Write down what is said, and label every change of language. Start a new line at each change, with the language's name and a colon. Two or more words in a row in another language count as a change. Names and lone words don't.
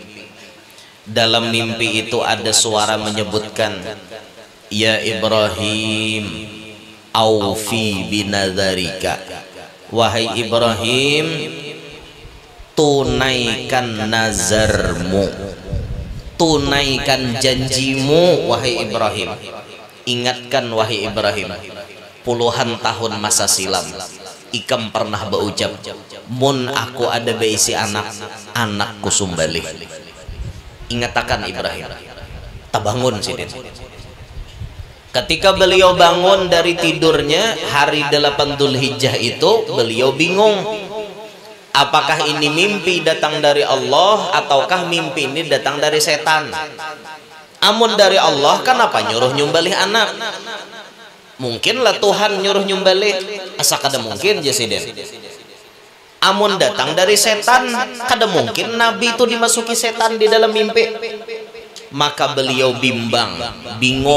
Indonesian: Dalam mimpi itu ada suara menyebutkan,
Arabic: يا إبراهيم أوف بنذرك,
Indonesian: wahai Ibrahim tunaikan nazarmu, tunaikan janjimu wahai Ibrahim. Ingatkan wahai Ibrahim,
Banjar: puluhan tahun masa silam ikam pernah berucap, mun aku ada beisi anakku sumbalih. Ingatakan Ibrahim. Tabangun Sidin.
Indonesian: Ketika beliau bangun dari tidurnya hari 8 Dzulhijjah itu, beliau bingung. Apakah ini mimpi datang dari Allah ataukah mimpi ini datang dari setan?
Banjar: Amun dari Allah, kenapa nyuruh nyumbalih anak? Mungkinlah Tuhan nyuruh nyumbalih, asa kada mungkin Jasidin. Amun datang dari setan, kada mungkin Nabi itu dimasuki setan di dalam mimpi.
Indonesian: Maka beliau bimbang, bingung.